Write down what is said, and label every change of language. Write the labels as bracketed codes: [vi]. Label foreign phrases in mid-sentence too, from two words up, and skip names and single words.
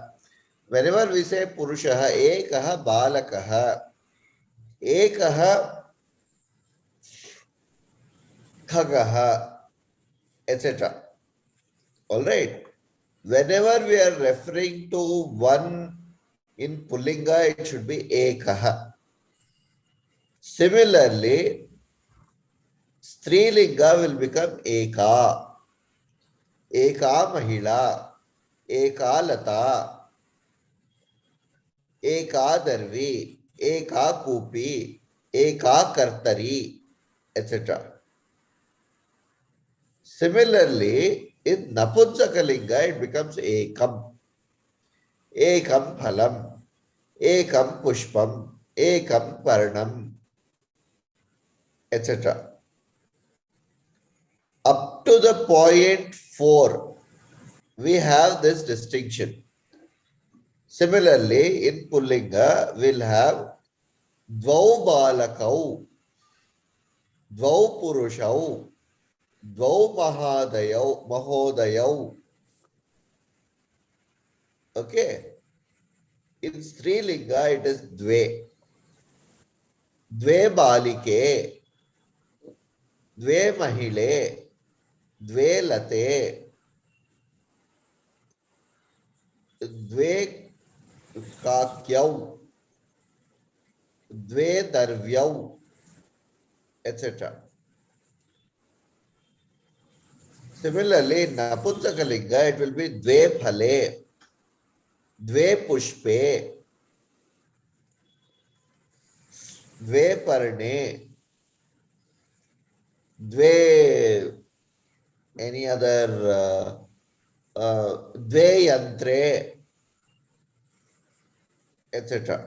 [en] Whenever we say [sa] पुरुषः, एकः बालकः, एकः खगः, [en] etc. All right. Whenever we are referring to one in Pullinga, it should be Ekaha. Similarly, Strilinga will become Eka. [sa] एका महिला, एका लता, एका दर्वी, एका कूपी, एका कर्तरी, [en] etc. Similarly, in Napunsakalinga, it becomes Ekam. [sa] एकं फलं, एकं पुष्पं, एकं पर्णम्, [en] etc. Up to the point 4, we have this distinction. Similarly, in Pullinga, we'll have [sa] द्वौ बालकौ, द्वौ पुरुषौ, द्वौ महोदयौ. [en] Okay. In Strilinga, it is Dve. [sa] द्वे बालिके, द्वे महिले, द्वे लते, द्वे काक्यौ, द्वे दर्व्यौ, [en] etc. Similarly, in Napunsakalinga, it will be [sa] द्वे फले, द्वे पुष्पे, द्वे पर्णे, द्वे [en] any other [sa] द्वे यन्त्रे, [en] etc.